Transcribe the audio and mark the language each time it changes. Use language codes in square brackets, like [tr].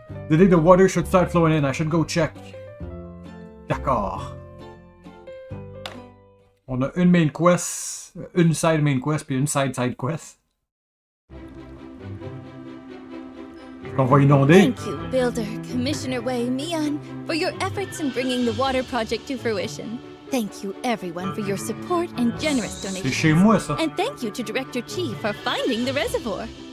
[en] The day the water should start flowing in, I should go check. [fr] D'accord. On a une main quest, une side main quest, puis une side quest. On va inonder. [en] Thank you, Builder, Commissioner Wei, Mian, for your efforts in bringing the water project to fruition. Thank you, everyone, for your support and generous donations. [fr] C'est chez moi, ça. [en] And thank you to Director Chi for finding the reservoir.